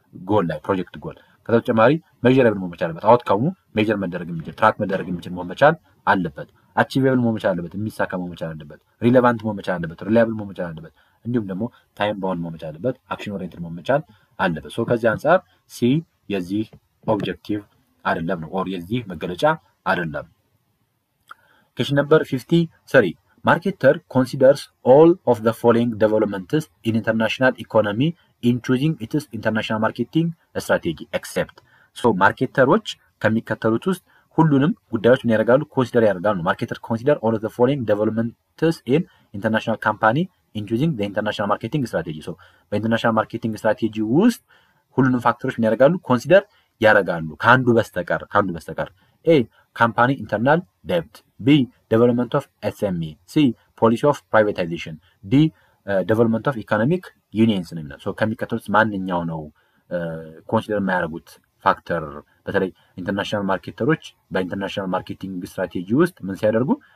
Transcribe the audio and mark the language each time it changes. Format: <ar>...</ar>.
<am>ጎል ላይ ፕሮጀክት ጎል። ከዛ በተጨማሪ ሜዠረብል መሆን መቻል አለበት። አውትካሙ ሜዠር መደረግ የሚችል ትራክ መደረግ የሚችል መሆን መቻል አለበት። አቺቬብል መሆን መቻል አለበት። የሚሳካ መሆን መቻል አለበት። ሪሌቫንት መሆን መቻል አለበት። ሪላያብል መሆን መቻል አለበት። እንዲሁም ደግሞ ታይም ባውንድ መሆን መቻል አለበት። አክሽን ኦሪየንትድ መሆን መቻል አለበት። ከዚህ አንፃር ሲ የዚህ ኦብጀክቲቭ አይደለም ነው ኦር የዚህ መገለጫ አይደለም።</am> <en>Question number 53. Marketer considers all of the following developments in international economy in choosing its international marketing strategy except.</en> <am>ማርኬተሮች ከሚከተሉት ውስጥ ሁሉንም ጉዳዮች ምን ያደርጋሉ? ኮንሲደር ያደርጋሉ። ማርኬተር</am> <en>consider all of the following developments in international company in choosing the international marketing strategy.</en> <am>በኢንተርናሽናል ማርኬቲንግ ስትራቴጂ ውስጥ ሁሉንም ፋክተሮች ምን ያደርጋሉ? ኮንሲደር ያረጋሉ ካንዱ በስተቀር</am> <en>A company internal debt B development of SME C policy of privatization D development of economic unions</en> <am>ነው የሚለው ከሚከተሉት ማንኛው ነው ኮንሲደር የሚያደርጉት ፋክተር በተለይ ኢንተርናሽናል ማርኬተሮች በኢንተርናሽናል ማርኬቲንግ ስትራቴጂ ውስጥ ምን ሲያደርጉ</am>